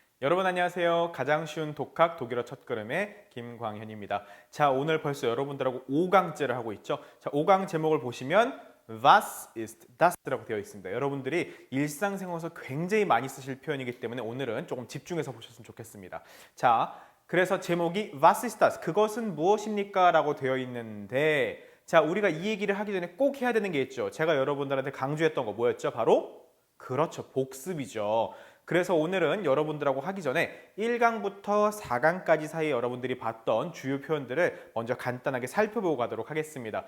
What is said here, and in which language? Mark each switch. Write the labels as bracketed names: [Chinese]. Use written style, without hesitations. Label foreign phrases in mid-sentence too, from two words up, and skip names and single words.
[Korean] 여러분 안녕하세요. 가장 쉬운 독학 독일어 첫걸음의 김광현입니다. 자, 오늘 벌써 여러분들하고 5강째를 하고 있죠. 자, 5강 제목을 보시면 [German] Was ist das [Korean] 라고 되어 있습니다. 여러분들이 일상생활에서 굉장히 많이 쓰실 표현이기 때문에 오늘은 조금 집중해서 보셨으면 좋겠습니다. 자, 그래서 제목이 [German] Was ist das? [Korean] 그것은 무엇입니까? 라고 되어 있는데 자, 우리가 이 얘기를 하기 전에 꼭 해야 되는 게 있죠. 제가 여러분들한테 강조했던 거 뭐였죠? 바로 그렇죠. 복습이죠. 그래서 오늘은 여러분들하고 하기 전에 1강부터 4강까지 사이에 여러분들이 봤던 주요 표현들을 먼저 간단하게 살펴보고 가도록 하겠습니다.